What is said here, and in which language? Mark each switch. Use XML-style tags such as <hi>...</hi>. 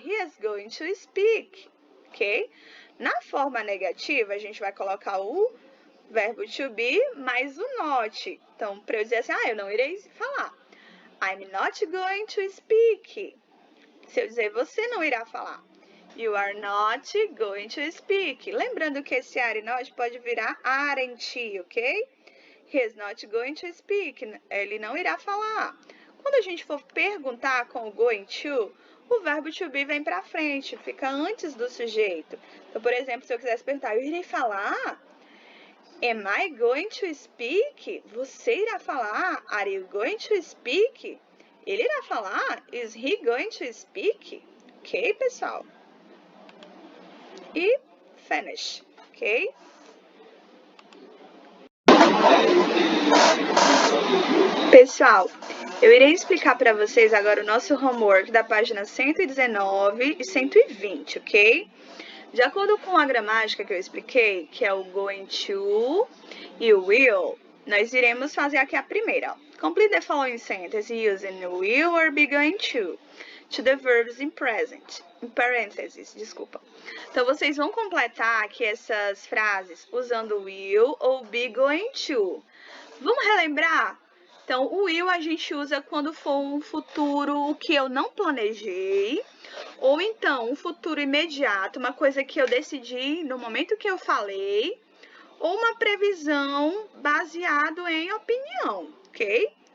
<en>He is going to speak. Ok?</en> <pt>Na forma negativa, a gente vai colocar o verbo to be mais o not. Então, para eu dizer assim, eu não irei falar.</pt> <en>I'm not going to speak.</en> <pt>Se eu dizer, você não irá falar.</pt> <en>You are not going to speak.</en> <pt>Lembrando que esse are not pode virar aren't, ok?</pt> <en>He is not going to speak.</en> <pt>Ele não irá falar.</pt> <en>Quando a gente for perguntar com o going to, o verbo to be vem para frente, fica antes do sujeito. Então, por exemplo, se eu quisesse perguntar, eu irei falar? Am I going to speak?</en> <pt>Você irá falar?</pt> <en>Are you going to speak?</en> <pt>Ele irá falar?</pt> <en>Is he going to speak?</en> <pt>Ok, pessoal?</pt> <en>E finish, ok?</en> <pt>Pessoal, eu irei explicar para vocês agora o nosso homework da página 119 e 120, ok? De acordo com a gramática que eu expliquei, que é o going to e o will, nós iremos fazer aqui a primeira.</pt> <en>Complete the following sentence using will or be going to the verbs in present.</en> <pt>Em parênteses, desculpa. Então, vocês vão completar aqui essas frases usando will ou be going to. Vamos relembrar? Então, o will a gente usa quando for um futuro que eu não planejei, ou então um futuro imediato, uma coisa que eu decidi no momento que eu falei, ou uma previsão baseado em opinião, ok?</pt>